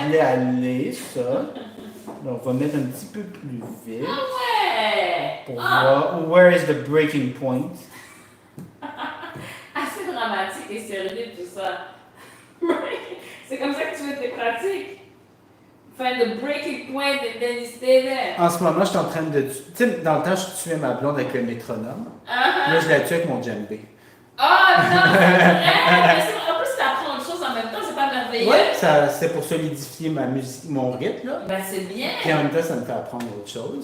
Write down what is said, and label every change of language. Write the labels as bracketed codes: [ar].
[fr] semblait aller, ça. Donc, on va mettre un petit peu plus vite Ouais. pour Ah, voir [en] where is the breaking point. [fr] assez dramatique et sérieux tout ça. C'est comme ça que tu fais tes pratiques. [en] Find the breaking point and then you stay there. [fr] En ce moment, je suis en train de... Tu sais, dans le temps, je tuais ma blonde avec le métronome. Ah, Là, je la tue avec mon djembé. oh non, c'est vrai. Mais en plus, tu apprends autre chose en même temps, c'est pas merveilleux. Ouais, ça, c'est pour solidifier ma musique, mon rythme, là. Ben c'est bien. Puis en même temps, ça me fait apprendre autre chose.